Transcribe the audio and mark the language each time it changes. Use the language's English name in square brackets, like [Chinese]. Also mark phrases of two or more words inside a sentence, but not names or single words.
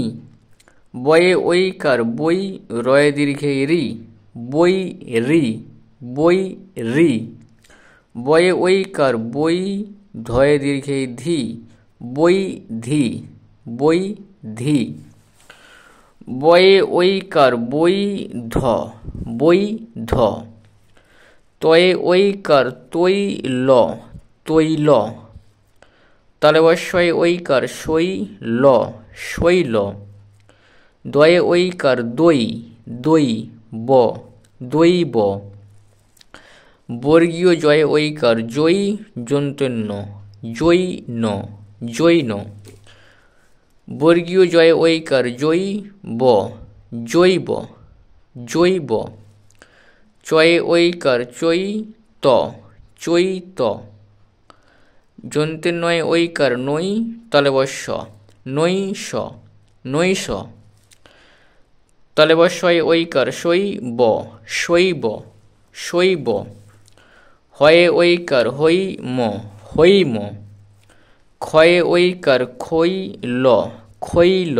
[Bangla] বয়ে ঐকার বই, রয়ে দীর্ঘে রি, বই রি, বই রি। বয়ে ঐকার বই, ধয়ে দীর্ঘে ধি, বই ধি, বই ধি। বয়ে ঐকার বই ধ, বই ধ। তয়ে ঐকার তৈ ল, তৈ ল। তালব্য শয়ে ঐকার সই ল, সই ল। দয়ে ঐকার দই, দই ব, দই ব। বর্গীয় জয়ে ঐকার জই, যন্তের ন, জৈ ন, জৈ ন। বর্গীয় জয়ে ঐকার জৈ ব, জৈব, জৈব। চয়ে ঐকার চৈ ত, চৈত। যন্তের নয়ে ঐকার নই, তালব্য শ, নৈশ, নৈশ। তালব্য শয়ে ঐকার শৈব, শৈব, শৈব। হয়ে ঐকার হৈম, হৈম। ক্ষয়ে ঐকার খৈল, খৈল।